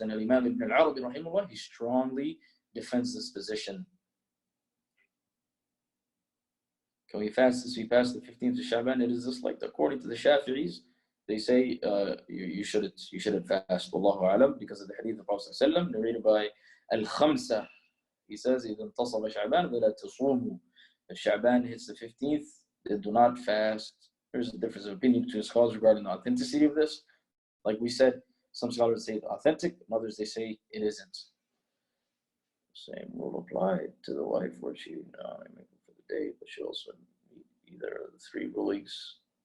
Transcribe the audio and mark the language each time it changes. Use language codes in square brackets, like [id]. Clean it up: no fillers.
[en] And Imam Ibn al-Arabi, rahimahullah, he strongly defends this position. Can we fast since we passed the 15th of Shaban? It is just like, according to the Shafi'is, they say you shouldn't fast. Wallahu A'lam, because of the hadith of the Prophet ﷺ, narrated by Al-Khamsa. He says, [ar] إِذَا انْتَصَبَ شَعْبَانَ فَلَا تَصُومُوا. [en] If Sha'ban hits the 15th, then do not fast. There's a difference of opinion between scholars regarding the authenticity of this. Like we said, some scholars say it's authentic, and others they say it isn't. Same rule applied to the wife where she make it for the day, but she also need either of the three rulings.